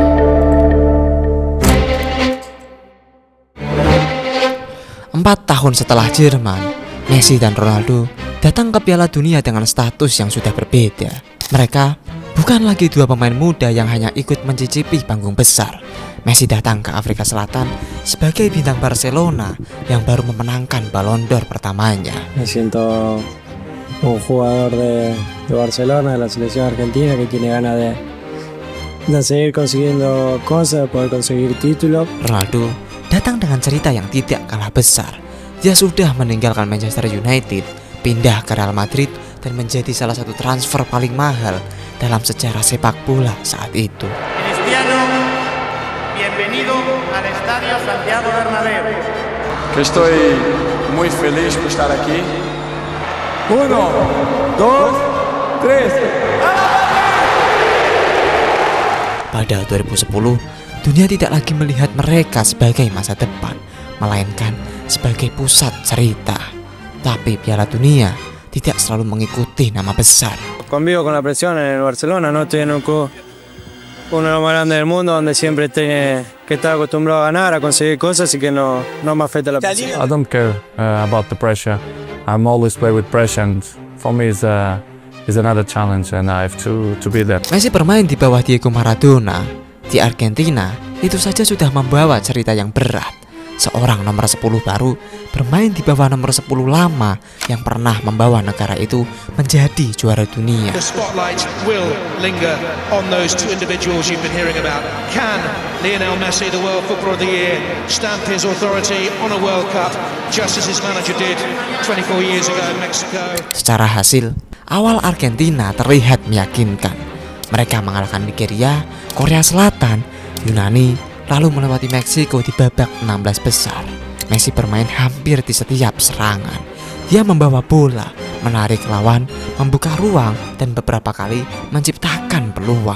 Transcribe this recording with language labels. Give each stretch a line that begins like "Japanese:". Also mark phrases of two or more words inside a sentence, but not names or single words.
Indonesian: Empat tahun setelah Jerman, Messi dan Ronaldo datang ke Piala Dunia dengan status yang sudah berbeda. Mereka bukan lagi dua pemain muda yang hanya ikut mencicipi panggung besar. Messi datang ke Afrika Selatan sebagai bintang Barcelona yang baru memenangkan Ballon d'Or pertamanya.
Spanish: Me siento un jugador de Barcelona, de la selección argentina, que tiene ganas de seguir consiguiendo cosas, poder conseguir títulos.
Indonesian: Ronaldo datang dengan cerita yang tidak kalah besar. Dia sudah meninggalkan Manchester United, pindah ke Real Madrid, dan menjadi salah satu transfer paling mahal dalam sejarah sepak bola saat itu.
Spanish: Bienvenido al Estadio Santiago Bernabéu. Estoy muy feliz por estar aquí. 1, 2, 3.
Indonesian: Pada 2010, dunia tidak lagi melihat mereka sebagai masa depan, melainkan sebagai pusat cerita. Tapi Piala Dunia tidak selalu mengikuti nama besar.
Spanish: Convivo con la presión en el Barcelona, no estoy en un club uno de los más grandes del mundo, donde siempre tiene que estar acostumbrado a ganar, a conseguir cosas, y que no me afecta la presión.
English: I don't care about the pressure. I'm always play with pressure, and for me is another challenge, and I have to be there.
Indonesian: Messi bermain di bawah Diego Maradona di Argentina itu saja sudah membawa cerita yang berat. Seorang nomor 10 baru bermain di bawah nomor 10 lama yang pernah membawa negara itu menjadi juara dunia.
English: The spotlight will linger on those two individuals you've been hearing about. Can Lionel Messi, the World Footballer of the Year, stamp his authority on a World Cup just as his manager did 24 years ago in Mexico?
Indonesian: Secara hasil, awal Argentina terlihat meyakinkan. Mereka mengalahkan Nigeria, Korea Selatan, Yunani, lalu melewati Meksiko di babak 16 besar. Messi bermain hampir di setiap serangan. Dia membawa bola, menarik lawan, membuka ruang, dan beberapa kali menciptakan peluang.